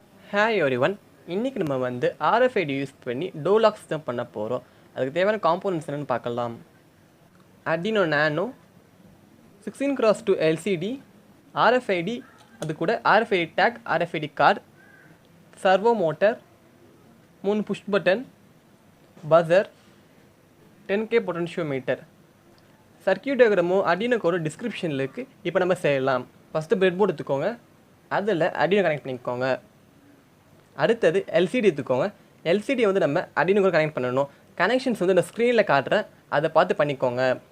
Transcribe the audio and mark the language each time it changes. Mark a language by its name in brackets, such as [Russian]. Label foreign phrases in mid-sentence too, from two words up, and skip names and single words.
[English] Hi everyone, [Tamil] இன்றைக்கி நம்ம RFID யூஸ் பண்ணி [English] door locks [Tamil] தான் பண்ண போகிறோம். அதுக்கு தேவையான காம்போனன்ட்ஸ் என்னென்னு பார்க்கலாம். Arduino Nano 16x2 LCD, RFID, அது கூட [English] RFID tag, RFID card, Servo Motor, 3 push button, buzzer, 10K potentiometer. [Tamil] சர்க்கியூட் டயக்ராமும் Arduinoக்கு ஒரு டிஸ்கிரிப்ஷனில் இருக்குது. இப்போ நம்ம செய்யலாம். ஃபஸ்ட்டு [English] bread board [Tamil] எடுத்துக்கோங்க, அதில் Arduino கனெக்ட் பண்ணிக்கோங்க. அடுத்தது எல்சிடி எடுத்துக்கோங்க. எல்சிடி நம்ம Arduinoக்கு கனெக்ட் பண்ணணும். கனெக்ஷன்ஸ் இந்த ஸ்க்ரீனில் காட்டுறேன், அதை பார்த்து பண்ணிக்கோங்க.